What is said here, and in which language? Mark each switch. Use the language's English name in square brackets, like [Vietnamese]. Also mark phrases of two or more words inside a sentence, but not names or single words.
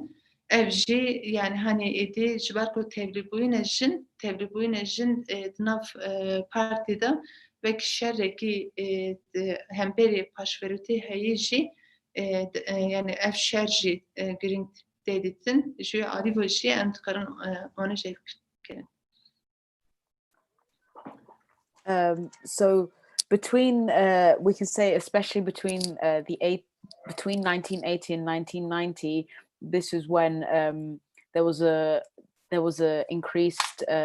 [Kurdish] Ev jî yani hani êdî ji ber ku tevlîbûyînê jin di nav partî de wek şerekî hemberî paşverûtî heyî jî yani ev şer jî giring tê dîtin ji alî ve jî em dikarin onu [English] So between we can say, especially between between 1980 and 1990, this is when there was a increased